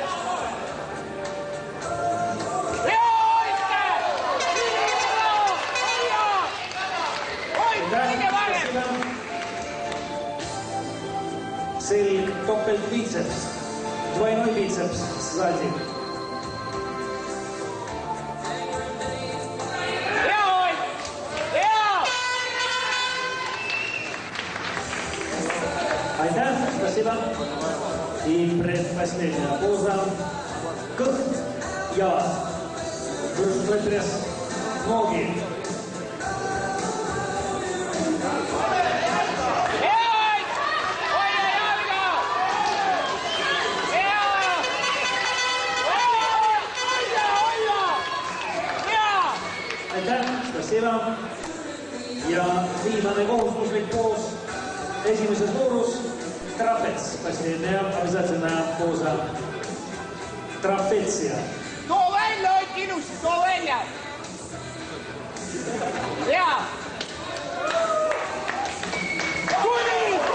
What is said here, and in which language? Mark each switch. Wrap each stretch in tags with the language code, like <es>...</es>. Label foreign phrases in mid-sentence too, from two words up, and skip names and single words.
<et>Selg, topeltbiceps,</et> <ru>двойной biceps sзади.</ru> <et>Aitäh,</et> <ru>spasiba. И предпоследняя поза.</ru> <et>Kõht, jalad. Võrdsusel press, noogi. Aitäh, spasiba. Ja viimane kohustuslik poos esimeses voorus.</et> <ru>Трапец. Последняя обязательная поза. Трапеция.</ru> <et>Too välja, hoid ilusti, too välja. Jaa. Tuli!</et>